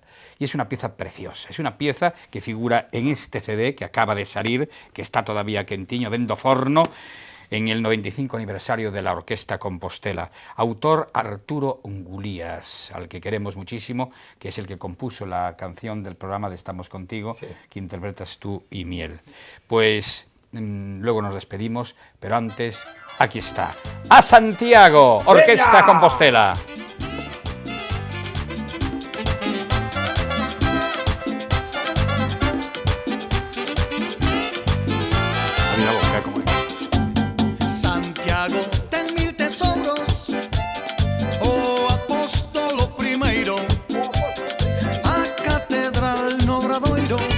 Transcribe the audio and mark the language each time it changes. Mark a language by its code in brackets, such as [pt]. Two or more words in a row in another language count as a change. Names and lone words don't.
[es] Y es una pieza preciosa, es una pieza que figura en este CD que acaba de salir, que está todavía [gl] quentiño, vendo forno, [es] en el 95 aniversario de la Orquesta Compostela. Autor Arturo Ungulías, al que queremos muchísimo, que es el que compuso la canción del programa de Estamos Contigo, sí, que interpretas tú y Miel. Pues luego nos despedimos, pero antes, aquí está. ¡A Santiago! Orquesta ¡Venga! Compostela. [gl] Santiago, ten mil tesoros, oh apóstolo primeiro, a catedral no Obradoiro,